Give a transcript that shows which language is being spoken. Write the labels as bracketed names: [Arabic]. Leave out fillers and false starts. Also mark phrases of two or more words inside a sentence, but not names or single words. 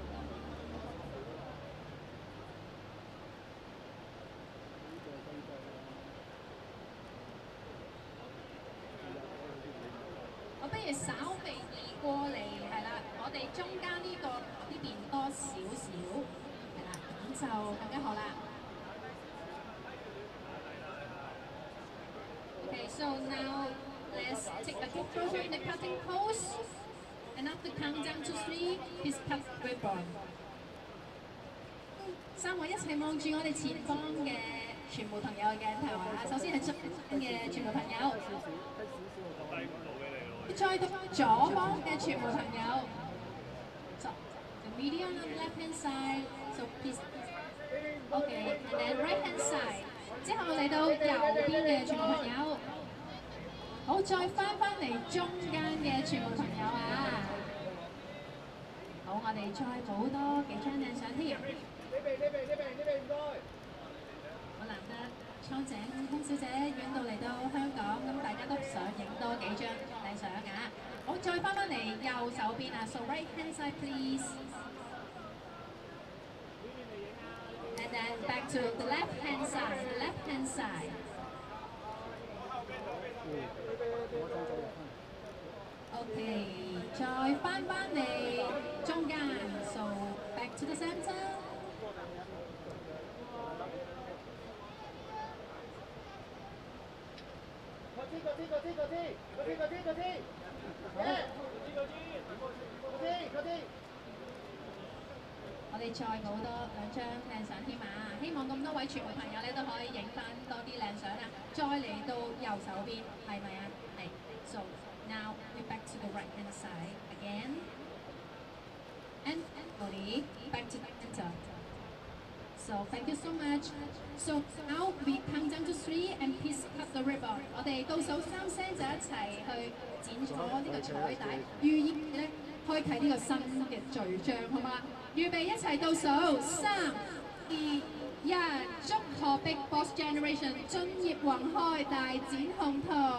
[Cantonese] 我不如稍微移過嚟，係啦，我哋中間呢邊多少少，係啦，咁就更加好啦。 [English] Okay, so now let's take a quick photo in the cutting pose. And after countdown to 3, please cut ribbon. [Cantonese] 三位一齊望住我哋前方嘅傳媒朋友嘅鏡頭啊！首先係側邊嘅傳媒朋友，再到左方嘅傳媒朋友。 [English] So the media on the left hand side. So please. Okay, and then right hand side. [Cantonese] 之後嚟到右邊嘅傳媒朋友，好，再翻嚟中間嘅傳媒朋友啊！好，我哋再補多幾張靚相添。好難得蒼井空小姐遠道嚟到香港，咁大家都想影多幾張靚相啊！好，再翻嚟右手邊啊 [English] ，so right hand side please。And then back to the left hand side. Okay, [Cantonese] 再翻嚟中間 [English] ，so back to the center. Yeah. [Cantonese] 我哋再補多2張靚相添啊！希望咁多位傳媒朋友咧都可以影翻多啲靚相啊！再嚟到右手邊，係咪啊？ [English] 係。So now we back to the right hand side again, and slowly back to the center. So thank you so much. So now we count down to 3 and please cut the ribbon. [Cantonese] 我哋倒數3聲就一齊去剪咗呢個彩帶，寓意咧開啟呢個新嘅序章，好嗎？預備一齊倒數3、2、1，祝賀 Big Boss Generation 進業宏開，大展宏圖。